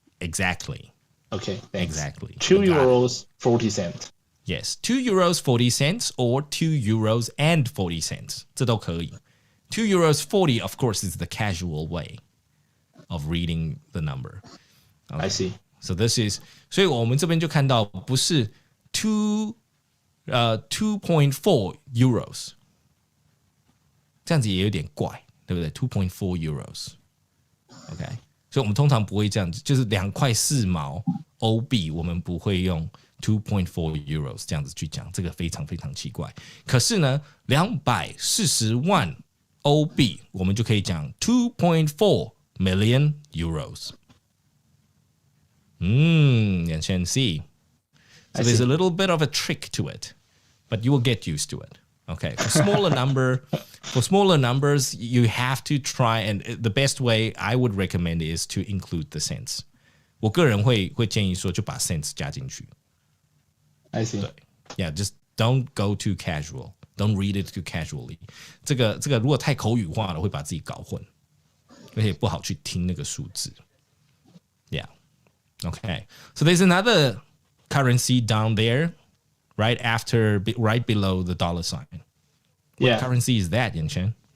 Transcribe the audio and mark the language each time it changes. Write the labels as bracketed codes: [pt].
[en] Exactly. Okay, thanks. Exactly. 2 euros 40 cents. Yes, 2 euros 40 cents or 2 euros and 40 cents. [zh] 这都可以。 [en] 2 euros 40, of course, is the casual way of reading the number. Okay. I see. So this is, [zh] 所以我们这边就看到不是 2.4 euros， 这样子也有点怪，对不对 ？2.4 euros。OK， 所以我们通常不会这样子，就是2块4毛欧币，我们不会用 2.4 euros 这样子去讲，这个非常非常奇怪。可是呢，240万欧币，我们就可以讲 2.4 million euros。 [en] you can see. So there's a little bit of a trick to it, but you will get used to it. Okay, for smaller numbers, you have to try, and the best way I would recommend is to include the cents. [zh] 我个人会建议说，就把 cents 加进去。 [en] I see. 对 Yeah, just don't go too casual. Don't read it too casually. [zh] 这个如果太口语化了，会把自己搞混，而且不好去听那个数字。 [en] Yeah. Okay. So there's another currency down there, right below the dollar sign. What currency is that, Yanchen?